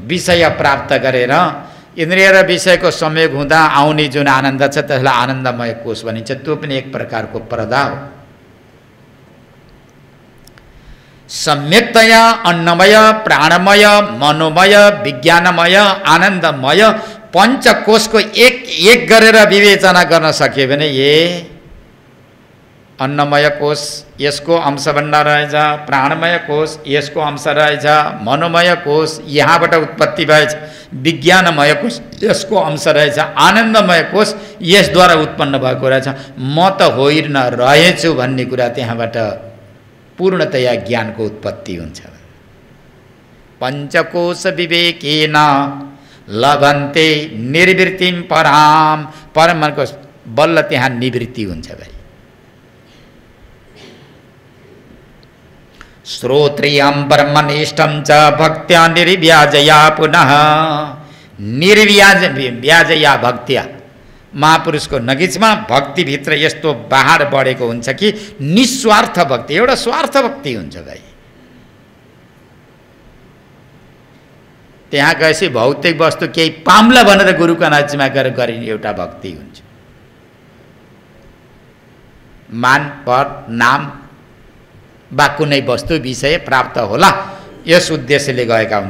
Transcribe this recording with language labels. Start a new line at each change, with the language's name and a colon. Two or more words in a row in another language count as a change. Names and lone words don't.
Nepali: विषय प्राप्त गरेर इन्द्रिय र विषयको संयोग हुँदा आउने जुन आनन्द छ त्यसलाई आनन्दमय कोश भनिन्छ। त्यो पनि एक प्रकारको पर्दा हो। सम्यक्तया अन्नमय, प्राणमय, मनोमय, विज्ञानमय, आनन्दमय पञ्चकोशको एक एक गरेर विवेचना गर्न सके भने ये अन्नमय कोश यसको अंश बन्ना रहेछ, प्राणमय कोश यसको अंश रहेछ, मनोमय कोश यहाँबाट उत्पत्ति भएछ, विज्ञानमय कोश यसको अंश रहेछ, आनन्दमय कोश यसद्वारा उत्पन्न भएको रहेछ, म त होइन रहेछु भन्ने कुरा त्यहाँबाट पूर्णतया ज्ञानको उत्पत्ति हुन्छ।
Sanskrit: पञ्चकोश विवेकेन लभन्ते निर्वृत्तिम पराम,
Nepali: परमको बल्ल त्यहाँ निवृत्ति हुन्छ भाइ।
Sanskrit: श्रोत्रियं ब्रह्मनिष्ठं च भक्त्या निर्व्याजया पुनः, निर्व्याजया भक्त्या,
Nepali: महापुरुषको नगिचमा भक्तिभित्र यस्तो बाहर बढेको हुन्छ कि निस्वार्थ भक्ति, एउटा स्वार्थ भक्ति हुन्छ भाइ। त्यहाँ गएपछि भौतिक वस्तु केही पाम्ला भनेर गुरुको नजिकमा गएर गरिने एउटा भक्ति हुन्छ। मान पद नाम वा कुनै वस्तु विषय प्राप्त होला यस उद्देश्यले गएका हुन्छ।